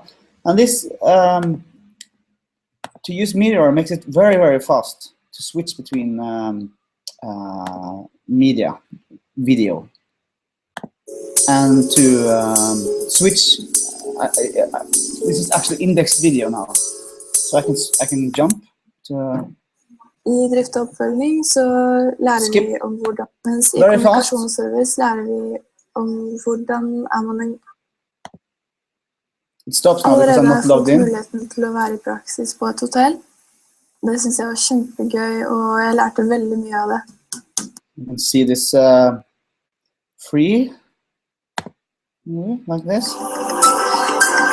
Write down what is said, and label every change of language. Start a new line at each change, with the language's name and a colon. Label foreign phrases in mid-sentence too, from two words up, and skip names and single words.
English: And this to use Meteor makes it very, very fast to switch between media, video, and to switch. This is actually indexed video now, so I can jump to.
Norwegian: I drift og oppfølging så lærer vi om hvordan, mens i kommunikasjonsservice lærer vi om hvordan man allerede har fått muligheten til å være i praksis på et hotell. Det synes jeg var kjempegøy, og jeg lærte veldig mye av det.
English: You can see this free, like this.